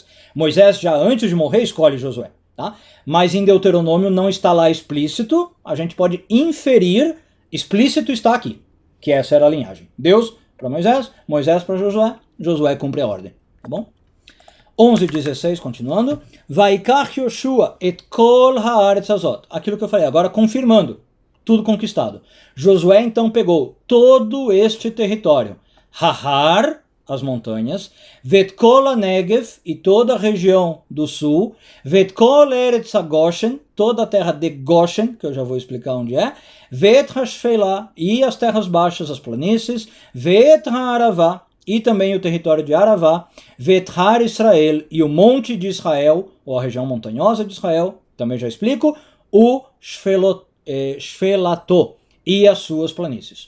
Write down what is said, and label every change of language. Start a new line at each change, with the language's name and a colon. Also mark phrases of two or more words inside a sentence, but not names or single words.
Portuguese: Moisés já antes de morrer escolhe Josué, tá? Mas em Deuteronômio não está lá explícito, a gente pode inferir, explícito está aqui, que essa era a linhagem. Deus para Moisés, Moisés para Josué, Josué cumpre a ordem, tá bom? 11:16, continuando.
Hebrew: ויקח יהושע את כל הארץ הזאת.
Portuguese: Aquilo que eu falei, agora confirmando, tudo conquistado. Josué então pegou todo este território. Hahar, as montanhas,
Hebrew: ואת כל הנגב,
Portuguese: e toda a região do sul,
Hebrew: ואת כל ארץ גשן,
Portuguese: toda a terra de Goshen, que eu já vou explicar onde é,
Hebrew: ואת השפלה,
Portuguese: e as terras baixas, as planícies,
Hebrew: ואת הערבה,
Portuguese: e também o território de Aravá,
Hebrew: ואת הר ישראל,
Portuguese: e o monte de Israel, ou a região montanhosa de Israel, também já explico, o Shfelato, e as suas planícies.